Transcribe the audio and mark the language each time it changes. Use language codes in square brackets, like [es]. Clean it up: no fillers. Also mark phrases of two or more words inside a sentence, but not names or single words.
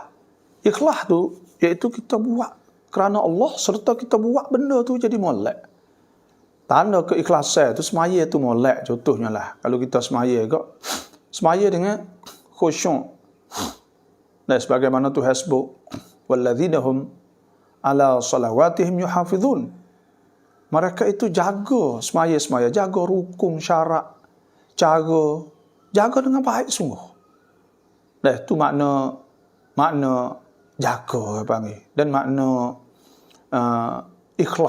[ms] Ikhlas tu iaitu kita buat kerana Allah, serta kita buat benda tu jadi molek. Tanda keikhlasan tu semaya tu molek. Contohnya lah, kalau kita semaya dengan khusyuk. Dan sebagaimana Tuhan sebut, [ar] والذين هم على صلواتهم يحافظون. [ms] Mereka itu jaga semaya-semaya, jaga rukun syarak, jaga dengan baik sungguh. Itu makna jaga panggil, dan makna ikhlas.